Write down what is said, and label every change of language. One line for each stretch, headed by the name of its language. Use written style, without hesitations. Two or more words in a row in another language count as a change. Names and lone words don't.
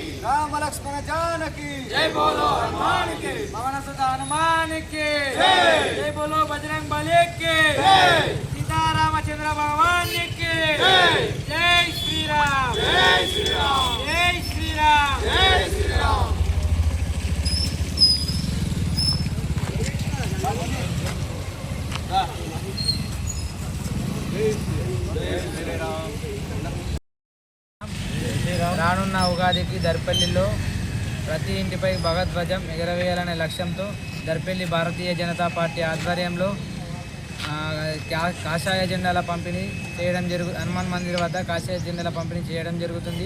Hindi: राम लक्ष्मण जानकी। जय बोलो हनुमान की। पवन सुत हनुमान की। जय बोलो बजरंग बली की। सीता रामचंद्र भगवान की। जय श्री राम। जय श्री राम। जय श्री राम। जय श्री राम।
Telugu: రానున్న ఉగాదికి దర్పల్లిలో ప్రతి ఇంటిపై భగవద్ధ్వజం ఎగరవేయాలనే లక్ష్యంతో దర్పల్లి భారతీయ జనతా పార్టీ ఆధ్వర్యంలో కాషాయ జెండాల పంపిణీ చేయడం హనుమాన్ మందిర్ వద్ద కాషాయ జెండాల పంపిణీ చేయడం జరుగుతుంది.